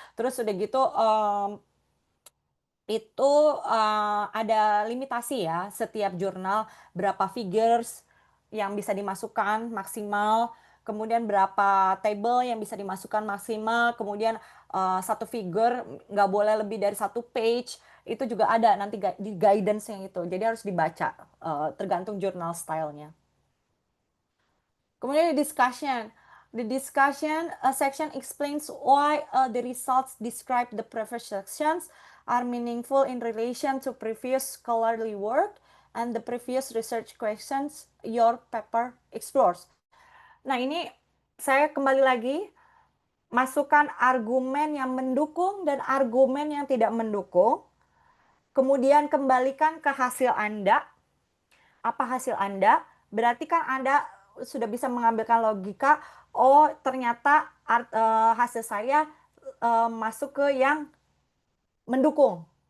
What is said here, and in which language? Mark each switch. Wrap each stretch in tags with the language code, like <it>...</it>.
<id>Terus udah gitu, itu ada limitasi ya, setiap jurnal berapa figures yang bisa dimasukkan maksimal, kemudian berapa table yang bisa dimasukkan maksimal, kemudian satu figure nggak boleh lebih dari satu page, itu juga ada nanti di guidance yang itu, jadi harus dibaca tergantung jurnal stylenya. Kemudian</id> <en>the discussion section explains why the results described the previous sections are meaningful in relation to previous scholarly work and the previous research questions your paper explores.</en> <id>Nah, ini saya kembali lagi masukkan argumen yang mendukung dan argumen yang tidak mendukung. Kemudian kembalikan ke hasil Anda. Apa hasil Anda? Berarti kan Anda sudah bisa mengambilkan logika, oh ternyata hasil saya masuk ke yang mendukung.</id>